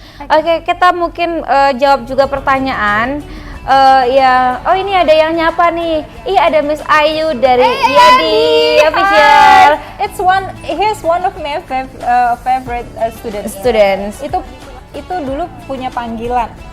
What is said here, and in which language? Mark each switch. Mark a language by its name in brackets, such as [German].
[Indonesian] Oke, kita mungkin jawab juga pertanyaan. Oh ini ada yang nyapa nih. Ada Miss Ayu dari Yadi Official. [English] He's one of my favorite students. [Indonesian] Itu dulu punya panggilan